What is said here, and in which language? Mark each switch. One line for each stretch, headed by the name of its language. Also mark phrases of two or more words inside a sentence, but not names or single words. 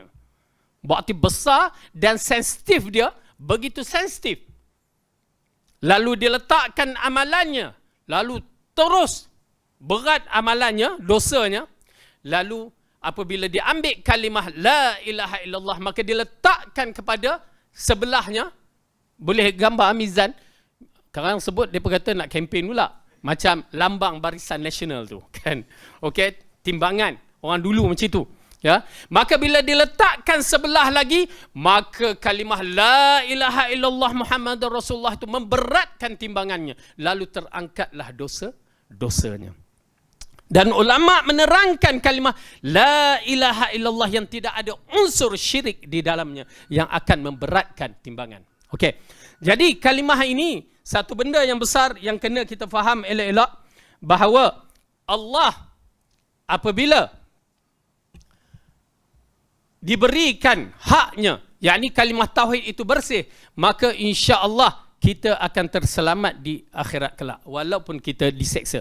Malay: Berarti besar dan sensitif dia, begitu sensitif. Lalu diletakkan amalannya, lalu terus berat amalannya, dosanya. Lalu apabila diambil kalimah
Arabic: لا إله إلا الله,
Malay: maka diletakkan kepada sebelahnya. Boleh gambar mizan. Sekarang sebut, dia berkata nak kempen pula. Macam lambang barisan nasional tu, kan. Okey, timbangan. Orang dulu macam tu. Ya, maka bila diletakkan sebelah lagi, maka kalimah
Arabic: لا إله إلا الله محمد رسول الله
Malay: itu memberatkan timbangannya. Lalu terangkatlah dosanya. Dan ulama menerangkan kalimah
Arabic: لا إله إلا الله
Malay: yang tidak ada unsur syirik di dalamnya, yang akan memberatkan timbangan. Okey. Jadi kalimah ini satu benda yang besar yang kena kita faham elok-elok, bahawa Allah apabila diberikan haknya, yakni kalimah tauhid itu bersih, maka
Arabic: إن شاء الله
Malay: kita akan terselamat di akhirat kelak, walaupun kita diseksa.